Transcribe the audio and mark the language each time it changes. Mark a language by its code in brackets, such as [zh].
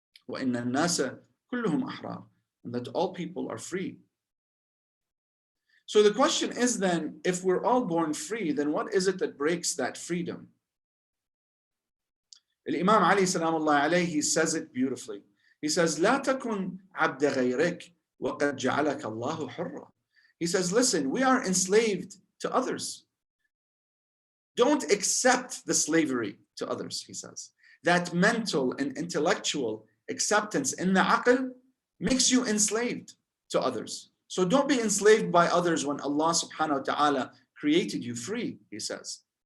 [ar] وَإِنَّ النَّاسَ كُلُّهُمْ أَحْرَارٌ, [en] and that all people are free. So the question is then, if we're all born free, then what is it that breaks that freedom? Imam Ali salamullahi alayhi, he says it beautifully. He says, [ar] لا تكن عبد غيرك وقد جعلك الله حرا. [en] He says, listen, we are enslaved to others. Don't accept the slavery to others, he says. That mental and intellectual acceptance in the aql makes you enslaved to others. So don't be enslaved by others when Allah subhanahu wa ta'ala created you free, he says.